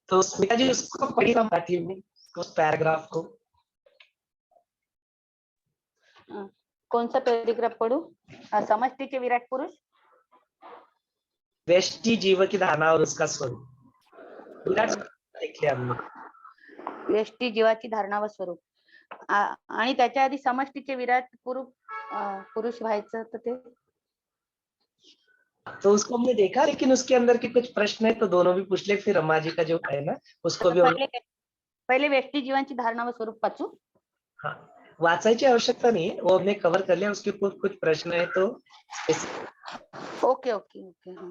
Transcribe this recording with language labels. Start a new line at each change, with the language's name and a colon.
Hindi: तो स्मिता जी उसको पढ़िएगा मराठी में उस पैराग्राफ को। कौन सा पैराग्राफ पढ़ू? समष्टि के विराट पुरुष, व्यष्टि जीव की धारणा और उसका स्वरूप, विराट देख लिया हमने।
Marathi: व्यष्टि जीवाची धारणा व स्वरूप, आणि त्याच्या आधी समष्टीचे विराट पुरुष व्हायचं तर ते
Hindi: तो उसको हमने देखा, लेकिन उसके अंदर के कुछ प्रश्न है तो दोनों भी पूछ ले, फिर रमा जी का जो है ना उसको भी
Marathi: पहिले पहिले व्यष्टी जीवांची धारणा व स्वरूप वाचू.
Hindi: हाँ,
Marathi: वाचायची आवश्यकता
Hindi: नहीं है, वो हमने कवर कर लिया. उसके ऊपर कुछ प्रश्न है तो
English: Okay okay okay.